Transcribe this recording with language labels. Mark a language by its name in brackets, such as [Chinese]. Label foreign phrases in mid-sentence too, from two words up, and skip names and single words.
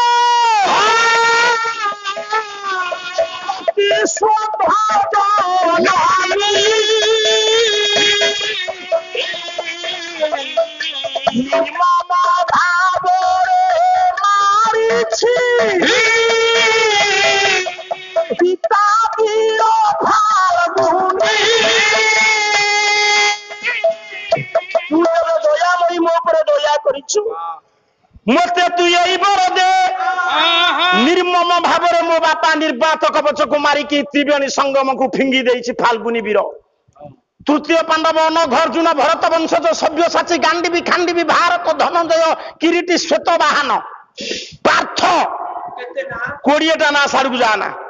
[Odia] ନିର୍ମମ ଭାବରେ ମାରିଛି ପିତା ବୀର ଫାଲ୍ଗୁନୀ ତୁହି ଦୟାମୟୀ ମୋ ଉପରେ ଦୟା କରିଛୁ ମତେ ତୁ ଏଇ ବର ଦେ ନିର୍ମମ ଭାବରେ ମୋ ବାପା ନିର୍ବାତ କବଚକୁ ମାରିକି ତ୍ରିବେଣୀ ସଙ୍ଗମକୁ ଫିଙ୍ଗି ଦେଇଛି ଫାଲ୍ଗୁନୀ ବୀର ତୃତୀୟ ପାଣ୍ଡବ ଅନଘର୍ଜୁନ ଭରତ ବଂଶଜ ସବ୍ୟସାଚୀ ଗାଣ୍ଡିବୀ ଖାଣ୍ଡିବୀ ଭାରତ ଧନଞ୍ଜୟ କିରୀଟୀ ଶ୍ଵେତ ବାହନ ପାର୍ଥ 20ଟା ନା ସାରକୁ ଯାଆନା